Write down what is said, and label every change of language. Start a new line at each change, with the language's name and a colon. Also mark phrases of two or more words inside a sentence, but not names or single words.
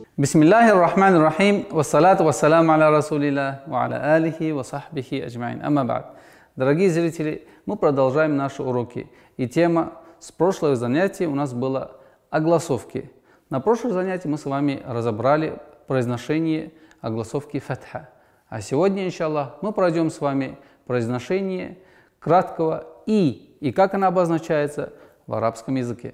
Arabic: بسم الله الرحمن الرحيم، والصلاة والسلام على رسول الله، وعلى آله وصحبه أجمعين. أما بعد.
Russian: Дорогие зрители, мы продолжаем наши уроки. И тема с прошлого занятия у нас была огласовки. На прошлом занятии мы с вами разобрали произношение огласовки фатха. А сегодня, иншаллах, мы пройдем с вами произношение краткого «и» и как она обозначается в арабском языке.